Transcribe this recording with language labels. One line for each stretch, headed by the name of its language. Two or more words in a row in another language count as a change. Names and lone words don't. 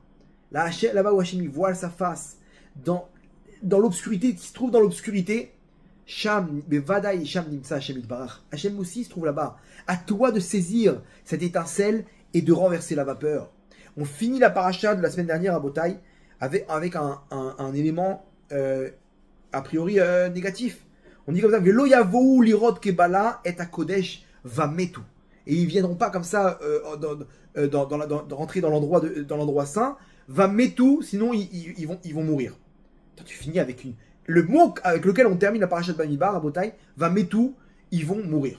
French: Là-bas où Hachem il voile sa face, dans l'obscurité, qui se trouve dans l'obscurité,
Hebrew: שם בודאי שם נמצא השם יתברך.
French: Hachem aussi se trouve là-bas. À toi de saisir cette étincelle et de renverser la vapeur. On finit la paracha de la semaine dernière à Botaï avec un élément a priori négatif. On dit comme ça,
Hebrew: ולא יבואו לראות כבלע את הקודש ומתו.
French: Et ils viendront pas comme ça rentrer dans l'endroit saint,
Hebrew: ומתו,
French: sinon ils vont mourir. Tu finis avec le mot avec lequel on termine la paracha de Bamidbar à Botaï,
Hebrew: ומתו,
French: ils vont mourir.